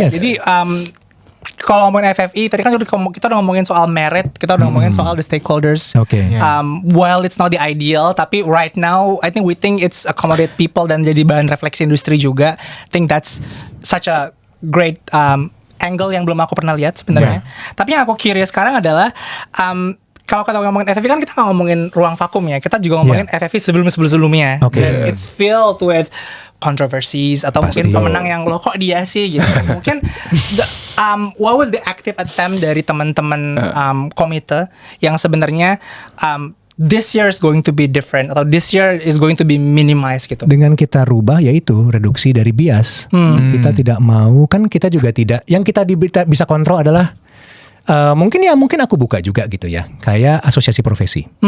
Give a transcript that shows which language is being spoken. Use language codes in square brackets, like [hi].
[en] Yes. [id] Jadi kalau ngomongin FFI, tadi kan kita udah ngomongin soal merit, kita udah ngomongin soal [en] the stakeholders. [id] Oke. [en] Yeah. While it's not the ideal, [id] tapi [en] right now I think we think it's accommodate people [id] dan jadi bahan refleksi industri juga. [en] I think that's such a great angle [id] yang belum aku pernah lihat sebenarnya. Tapi yang aku curious sekarang adalah kalau kita ngomongin FFI kan kita nggak ngomongin ruang vakum ya, kita juga ngomongin FFI sebelumnya. Oke. Dan [en] it's filled with controversies [id] atau Pasti. mungkin pemenang yang lo kok dia sih gitu. Mungkin [en] what was the active attempt [id] dari teman-teman komite yang sebenarnya [en] this year is going to be different [id] atau [en] this year is going to be minimized [id] gitu. Dengan kita rubah yaitu reduksi dari bias. Kita tidak mau, kan kita juga tidak, yang kita bisa kontrol adalah mungkin aku buka juga gitu ya, kayak asosiasi profesi.